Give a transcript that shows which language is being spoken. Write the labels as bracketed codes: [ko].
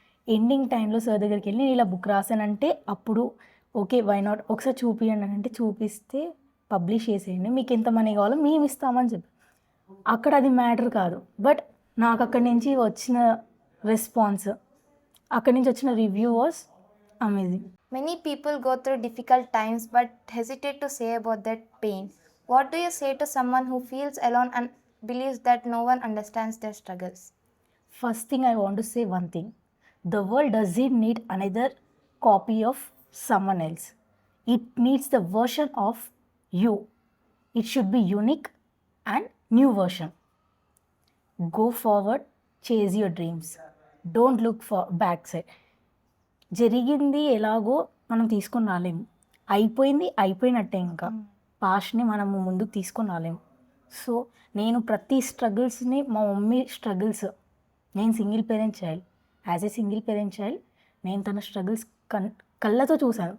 [te] Ending టైంలో sir దగ్గరికి వెళ్ళి నేను ఇలా బుక్ రాశానంటే అప్పుడు [en] okay why not, [te] ఒకసారి చూపియండి అని అంటే చూపిస్తే పబ్లిష్ చేసేయండి, మీకు ఎంత మనీ కావాలో మేము ఇస్తామని చెప్పి. అక్కడ అది మ్యాటర్ కాదు, బట్ నాకు అక్కడి నుంచి వచ్చిన రెస్పాన్స్, అక్కడి నుంచి వచ్చిన review was amazing. [en] Many people go through difficult times but hesitate to say about that pain. What do you say to someone who feels alone and believes that no one understands their struggles? First thing I want to say one thing. The world doesn't need another copy of someone else. It needs the version of you. It should be unique and new version. Go forward, chase your dreams. Don't look for backside. [te] జరిగింది ఎలాగో మనం తీసుకొని రాలేము, అయిపోయింది అయిపోయినట్టే. ఇంకా పాస్ట్ని మనము ముందుకు తీసుకొని రాలేము. సో నేను ప్రతి స్ట్రగుల్స్ని, మా మమ్మీ స్ట్రగుల్స్, నేను single parent child, [en] as a single parent child [te] నేను తన స్ట్రగుల్స్ కళ్ళతో చూశాను.